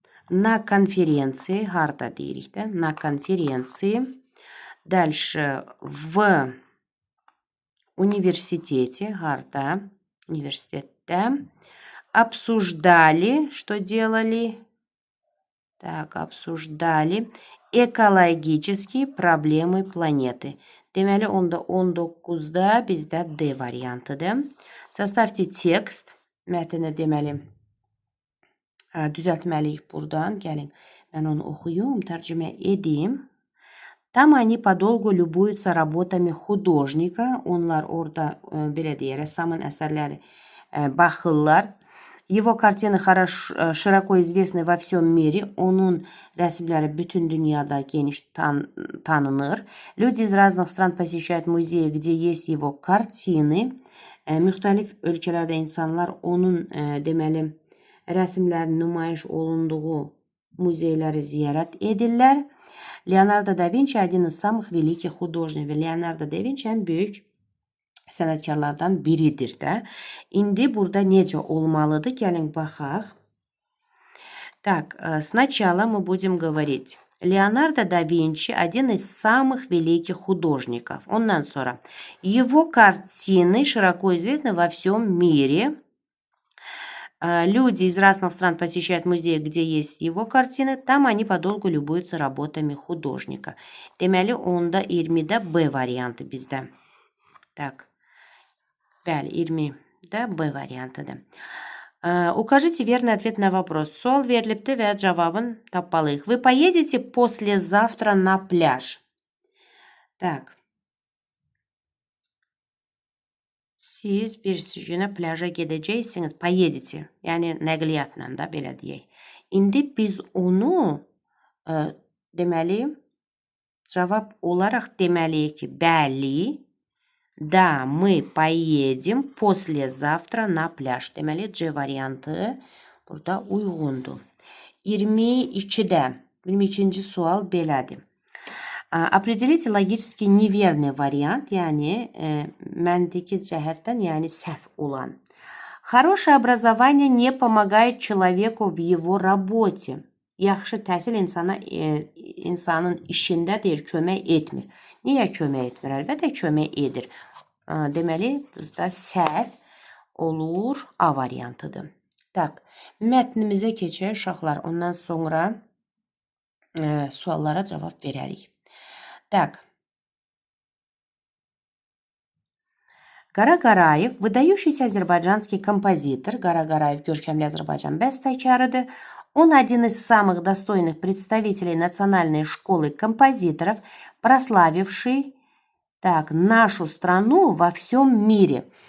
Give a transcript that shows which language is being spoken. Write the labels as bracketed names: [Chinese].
[Russian] На конференции, [Azerbaijani] harda deyirik də, [Russian] на конференции. Дальше в университете, harda, университетте, обсуждали, что делали? Так, обсуждали экологические проблемы планеты. [Azerbaijani] Deməli, onda 19-da bizdə D variantıdır. [Russian] Составьте текст. [Azerbaijani] Mətni deməli düzəltməliyik buradan. Gəlin, mən onu oxuyum, tərcümə edim. [Russian] Там они подолгу любуются работами художника. [Azerbaijani] Onlar orada, belə deyək, rəssamın əsərləri baxırlar. [Russian] Его картины широко известны во всем мире. [Azerbaijani] Onun resimleri bütün dünyada geniş tanınır. [Russian] Люди из разных стран посещают музеи, где есть его kартины. [Azerbaijani] Müxtəlif ölkələrdə insanlar onun deməli rəsmlərinin nümayiş olunduğu muzeyləri ziyarət edirlər. [Russian] Leonardo da Vinci один из самых великих художников. [Azerbaijani] Leonardo da Vinci en büyük sənətkarlardan biridir də. İndi burada necə olmalıdır? Gəlin baxaq. [Russian] Так, сначала мы будем говорить. Леонардо да Винчи один из самых великих художников. [Azerbaijani] Ondan sonra [Russian] его картины широко известны во всем мире. Люди из разных стран посещают музеи, где есть его картины. Там они подолгу любуются работами художника. [Azerbaijani] Deməli, onda 20-də B variantı bizdə. Так. Bəli, 20-də B variantıdır. [Russian] Укажите верный ответ на вопрос. [Azerbaijani] Sual verilibdir və cavabın tapmalıyıq. [Russian] Вы поедете послезавтра на пляж. Так. [Azerbaijani] Siz bir günə plaja gedəcəksiniz. [Russian] Поедете. [Azerbaijani] Yəni nəqliyyatla da belə deyək. İndi biz onu deməli cavab olaraq deməliyik ki, bəli. [Russian] Да, мы поедем послезавтра на пляж. [Azerbaijani] Deməli, C variantı burada uyğundur. 22-ci sual belədir. [Russian] Определите логически неверный вариант, [Azerbaijani] yəni məntiqi cəhətdən, yəni səhv olan. [Russian] Хорошее образование не помогает человеку в его работе. [Azerbaijani] Yaxşı təhsil insanın işində deyir, kömək etmir. Niyə kömək etmir? Əlbəttə kömək edir. Deməli, burada səhv olur A variantıdır. Tak, mətnimizə keçək uşaqlar. Ondan sonra suallara cavab verərik. Так. [Russian] Qara Qarayev, выдающийся азербайджанский композитор. [Azerbaijani] Qara Qarayev görkəmli Azərbaycan bəstəkarıdır. [Russian] Он один из самых достойных представителей национальной школы композиторов, прославивший нашу страну во всем mire.